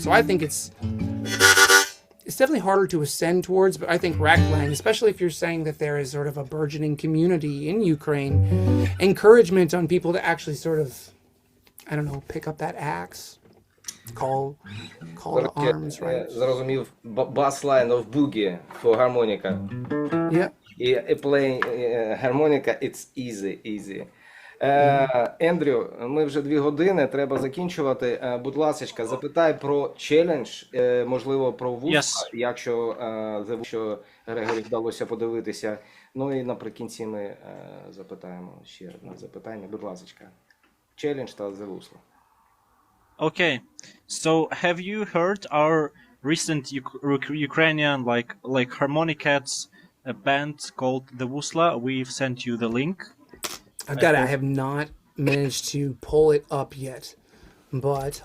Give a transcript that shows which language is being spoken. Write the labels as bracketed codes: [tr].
[en] So I think it's definitely harder to ascend towards, but I think rack playing, especially if you're saying that there is sort of a burgeoning community in Ukraine, encouragement on people to actually sort of, I don't know, pick up that axe, call to arms, right? [uk] Зрозумів, [en] bass line of boogie for harmonica. Yeah. Playing harmonica, it's easy. [uk] Ендрю, ми вже 2 години, треба закінчувати. Будь ласочка, запитай про челендж, можливо, про вуса, якщо Грегорі вдалося подивитися. Ну і наприкінці ми запитаємо ще одне запитання. Будь ласочка. Челендж та за вусла. [en] Okay, so have you heard our recent Ukrainian like harmonicats a band called the Wusla? We've sent you the link. I have not managed to pull it up yet, but